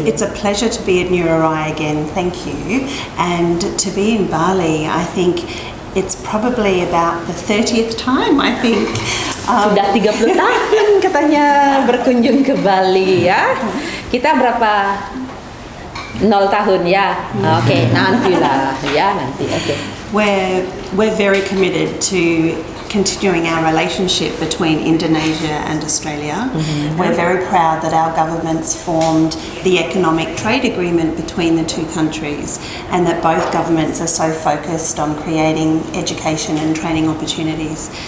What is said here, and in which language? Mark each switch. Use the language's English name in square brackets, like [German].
[English] it's a pleasure to be at Ngurah Rai again. Thank you. And to be in Bali, I think it's probably about the 30th time, I think. [Indonesian] Sudah 30 tahun katanya berkunjung ke Bali ya. Kita berapa? 0 tahun ya. Oke, nantilah ya nanti. Oke. [English] we're very committed to continuing our relationship between Indonesia and Australia. We're very proud that our governments formed the economic trade agreement between the two countries, and that both governments are so focused on creating education and training opportunities.